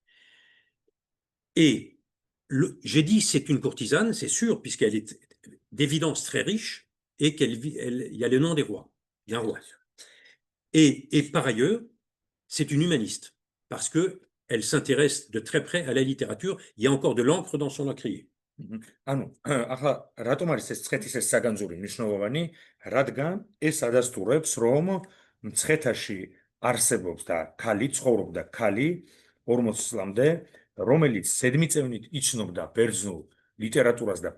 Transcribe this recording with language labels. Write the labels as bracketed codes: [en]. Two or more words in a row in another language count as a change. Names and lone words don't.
[fr] Et j'ai dit c'est une courtisane, c'est sûr, puisqu'elle est d'évidence très riche et il y a le nom des rois, d'un roi. Et par ailleurs, c'est une humaniste, parce qu'elle s'intéresse de très près à la littérature. Il y a encore de l'encre dans son encrier. [ka] ანუ ახლა რატომ არის ეს მცხეთის ეს საგანძური მნიშვნელოვანი, რადგან ეს ადასტურებს, რომ მცხეთაში არსებობს და ქალი, ცხოვრობდა ქალი 40 წლამდე, რომელიც ზედმიწევნით იცნობდა ბერძნულ ლიტერატურას და